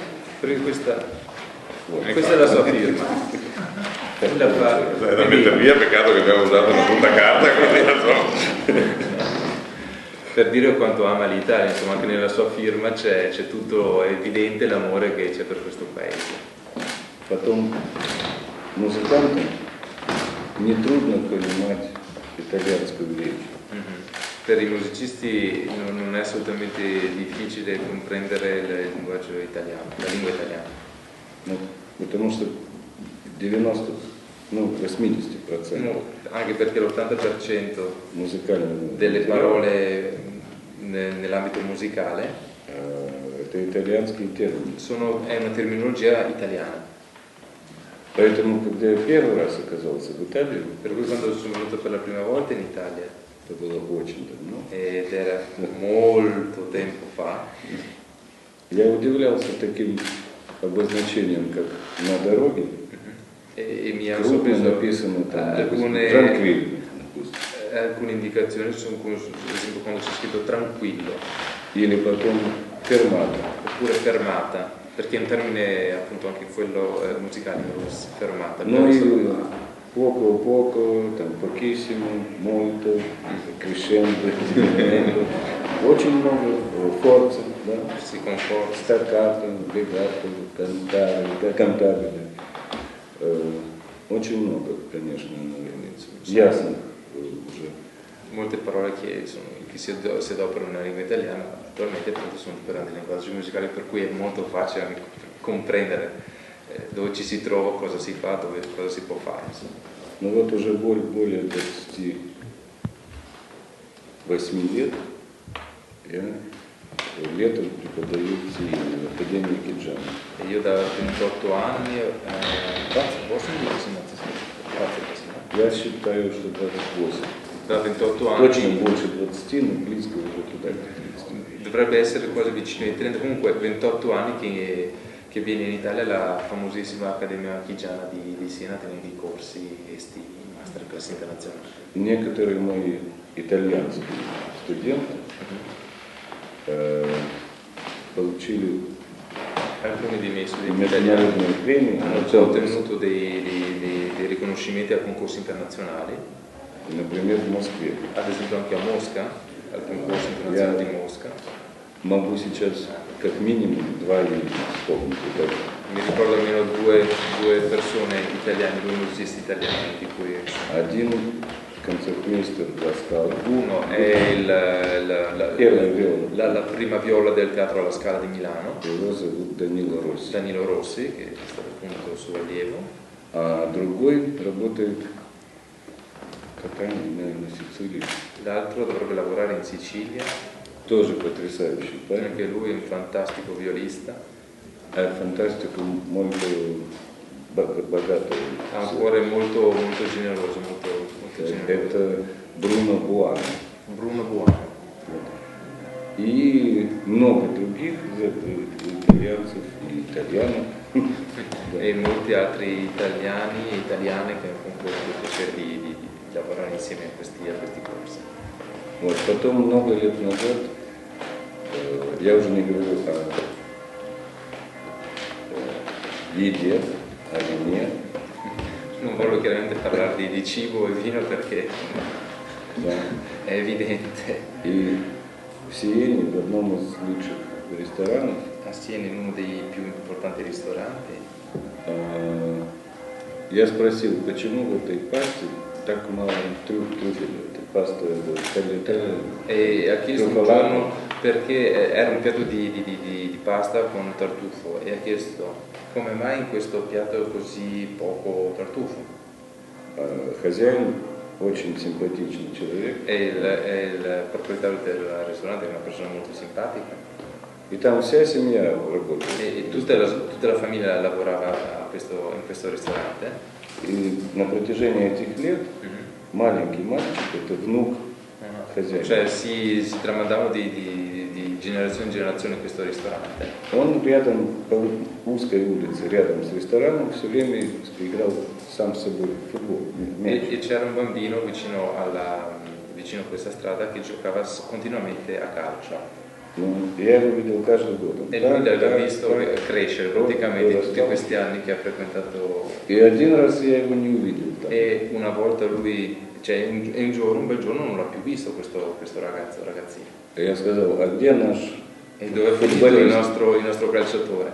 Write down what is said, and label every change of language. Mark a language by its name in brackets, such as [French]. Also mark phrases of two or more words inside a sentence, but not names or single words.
[Italian] Perché questa è la sua firma. La fa, È da mettere via, peccato che abbiamo usato una brutta carta, quindi insomma. per dire quanto ama l'Italia, insomma anche nella sua firma c'è tutto, è evidente l'amore che c'è per questo paese. [Russian] потом музыкантам нетрудно понимать итальянскую речь. [Italian] Per i musicisti non è assolutamente difficile comprendere il linguaggio italiano, la lingua italiana. [Russian] Ну, потому что 80%, [Italian] Anche perché l'80% [Russian] музыкального [Italian] delle [Russian] материала [Italian] parole nell'ambito musicale [Russian] это итальянские термины. [Italian] è una terminologia italiana. [Russian] Поэтому, когда я первый раз оказался в Италии, [Italian] Per cui quando sono venuto per la prima volta in Italia, [Russian] это было очень давно, [Italian] ed era molto tempo fa, [Russian] я удивлялся таким обозначением, как на дороге. [Italian] e mi hanno [Russian] Крупно [Italian] sorpreso [Russian] написано там, [Italian] alcune [Russian] Tranquillo, допустим. [Italian] alcune indicazioni sono, ad esempio, quando c'è scritto tranquillo. [Russian] Или потом fermata. [Italian] Oppure fermata, perché è un termine appunto anche quello musicale, fermata. Poco, там, pochissimo, molto, crescendo, diminuendo, [Russian] очень много, forza, да? [Italian] Sì, con forza. Staccato, legato, cantare, [Russian] очень много, конечно, ясно уже. [Italian] Molte parole che si adoperano nella lingua italiana attualmente appunto sono differenti linguaggi musicali, per cui è molto facile anche comprendere dove ci si trova, cosa si fa, cosa si può fare. [Russian] Ну вот уже более 28 лет я летом преподаю в Академии Киджана. [Italian] Io da 28 anni, [Russian] Я считаю, что 28. [Italian] da 28 anni. [Russian] Точно больше 20, но близко уже туда. [Italian] Dovrebbe essere quasi vicino ai 30, comunque 28 anni che viene in Italia la famosissima Accademia Chigiana di Siena, tenere i corsi e masterclass internazionali. [Russian] Некоторые мои итальянские студенты получили [Italian] alcuni dei miei studenti italiani hanno ottenuto dei riconoscimenti a concorsi internazionali, [Russian] например, в Москве. [Italian] ad esempio anche a Mosca, al concorso internazionale di Mosca. [Russian] Могу сейчас как минимум 2 имени вспомнить. [Italian] Mi ricordo almeno due persone italiane, due musicisti italiani di cui [Russian] Один концертмейстер La Scala. [Italian] Uno è la prima viola del teatro alla Scala di Milano, [Russian] Его зовут Данило Росси. [Italian] Danilo Rossi, che è stato appunto suo allievo. [Russian] А другой работает в Катании, на Сицилии. [Italian] L'altro dovrebbe lavorare in Sicilia, [Russian] Тоже потрясающий парень. [Italian] anche lui è un fantastico violista, [Russian] Фантастику molto богатую. [Italian] ha un cuore molto generoso, molto generoso. [Russian] Это Бруно Буано. [Italian] Bruno Buono. [Russian] И много других итальянцев и итальянок. [Italian] E molti altri italiani e italiane che con cui ho avuto il piacere di lavorare insieme a questi corsi. [Russian] Вот, потом много лет назад, я уже не говорю о еде, о вине. [Italian] Non voglio chiaramente parlare di cibo e vino perché [Russian] Да. [Italian] è evidente. [Russian] И в Сиене, в одном из лучших ресторанов, [Italian] A Siena, in uno dei più importanti ristoranti, [Russian] я спросил, почему в этой пасте так мало трюфеля. Эта паста tagliatelle. [Italian] e ha chiesto un giorno perché era un piatto di pasta con tartufo e ha chiesto come mai in questo piatto così poco tartufo. [Russian] Хозяин очень симпатичный человек. [Italian] E il proprietario del ristorante è una persona molto simpatica. [Russian] И там вся семья работает. [Italian] E tutta la famiglia lavorava in questo ristorante. [Russian] И на протяжении этих лет маленький мальчик, это внук хозяина. [Italian] Cioè si tramandavano di generazione in generazione questo ristorante. [Russian] Он рядом, по узкой улице, рядом с рестораном, все время играл сам с собой в футбол. [Italian] E c'era un bambino vicino a questa strada che giocava continuamente a calcio. [Russian] Я его видел каждый год. [Italian] E lui l'aveva visto crescere praticamente in tutti questi anni che ha frequentato. [Russian] И один раз я его не увидел там. [Italian] E una volta lui, cioè un bel giorno non l'ha più visto questo ragazzino. [Russian] И я сказал, а где наш [Italian] E dove è finito il nostro calciatore?